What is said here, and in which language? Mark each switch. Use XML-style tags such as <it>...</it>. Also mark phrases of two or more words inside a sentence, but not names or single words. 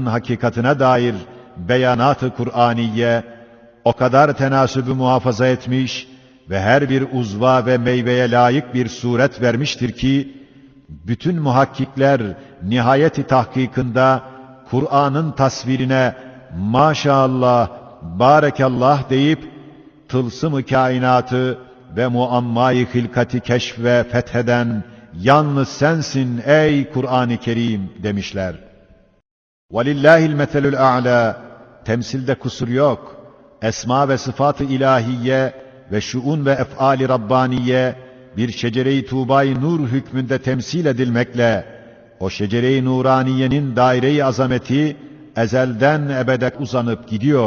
<tr>hakikatine dair beyanat-ı Kur'aniye o kadar tenasübü muhafaza etmiş ve her bir uzva ve meyveye layık bir suret vermiştir ki, bütün muhakkikler nihayeti tahkikinde Kur'an'ın tasvirine maşallah, barekallah deyip tılsım-ı kainatı ve muamma-i hilkati keşf ve fetheden yalnız sensin ey Kur'an-ı Kerim demişler.</tr> <ar>وَلِلَّهِ الْمَثَلُ الْاَعْلَى</ar> <tr>temsilde kusur yok. Esma ve sıfat-ı ilahiye ve şuun ve ef'al-i Rabbaniye bir şecere-i Tuğba-i Nur hükmünde temsil edilmekle o şecere-i nuraniyenin daire-i azameti ezelden ebede uzanıp gidiyor.</tr>